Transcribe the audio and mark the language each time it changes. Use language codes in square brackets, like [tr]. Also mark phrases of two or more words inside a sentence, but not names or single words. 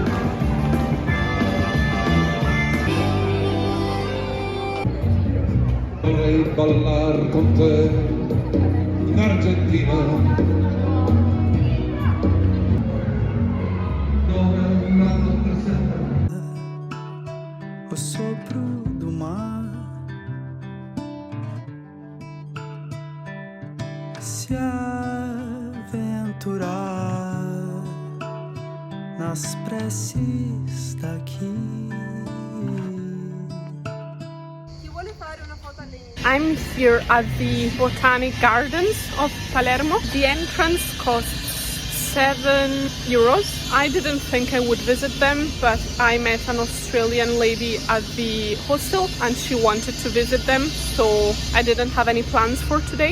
[it] Vorrei ballare con te in Argentina, dove una notte sera [pt] o sopro do mar se aventurar nas preces daqui. [en] I'm here at the Botanic Gardens of Palermo. The entrance costs €7. I didn't think I would visit them, but I met an Australian lady at the hostel and she wanted to visit them, so I didn't have any plans for today.